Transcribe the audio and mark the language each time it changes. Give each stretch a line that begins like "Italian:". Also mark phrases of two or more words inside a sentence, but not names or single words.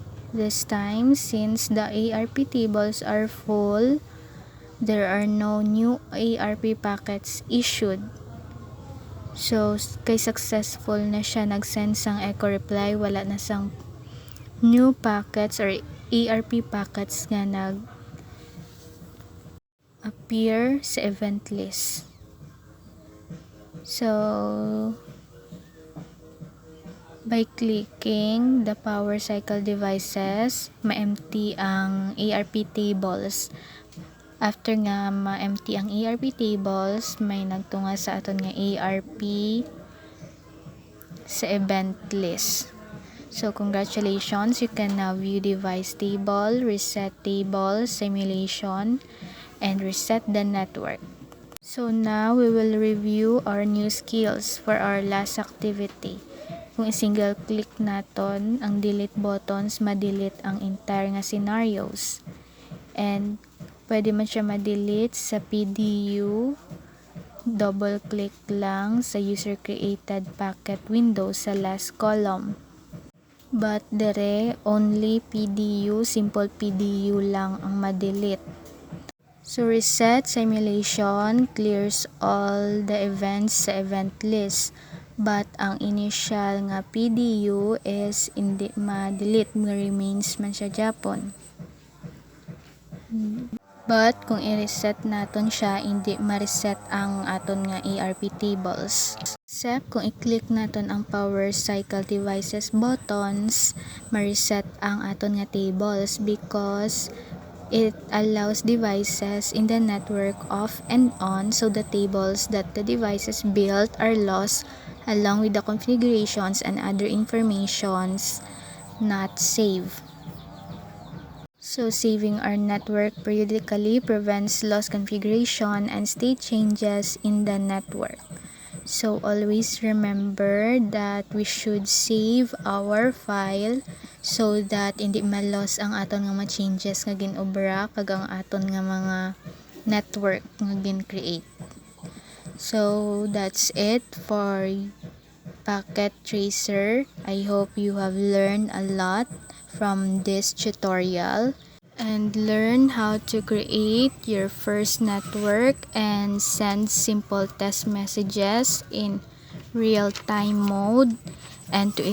English: This time, since the ARP tables are full, there are no new ARP packets issued. So,
Hiligaynon: kay successful na siya nag-send sang
English: echo reply,
Hiligaynon: wala na sang
English: new packets or ARP packets
Hiligaynon: nga nag-appear sa
English: event list. So, by clicking the power cycle devices,
Hiligaynon: ma-empty ang
English: ARP tables.
Hiligaynon: After nga ma-empty ang
English: ARP tables,
Hiligaynon: may nagtunga sa aton nga ARP sa
English: event list. So, congratulations, you can now view device table, reset table, simulation, and reset the network. So, now we will review our new skills for our last activity.
Hiligaynon: Kung i-single click naton ang
English: delete buttons,
Hiligaynon: ma-delete ang entire nga scenarios. And pwede man siya ma-delete sa PDU.
English: Double click
Hiligaynon: lang sa
English: user created packet window sa last column. But dere only PDU, simple PDU
Hiligaynon: lang ang ma-delete.
English: So reset simulation clears all the events sa event list.
Hiligaynon: But ang initial nga PDU is hindi ma-delete, remains man siya Japon. But kung i-reset naton siya, hindi ma-reset ang aton nga
English: ARP tables. Except
Hiligaynon: kung i-click naton ang power cycle devices buttons, ma-reset ang aton nga tables
English: because it allows devices in the network off and on, so the tables that the devices built are lost along with the configurations and other informations not saved. So saving our network periodically prevents lost configuration and state changes in the network. So always remember that we should save our file so that
Hiligaynon: hindi ma-loss ang aton nga mga changes nga ginobra kag ang aton nga mga network nga gin-create.
English: So that's it for Packet Tracer. I hope you have learned a lot from this tutorial and learn how to create your first network and send simple test messages in real-time mode, and to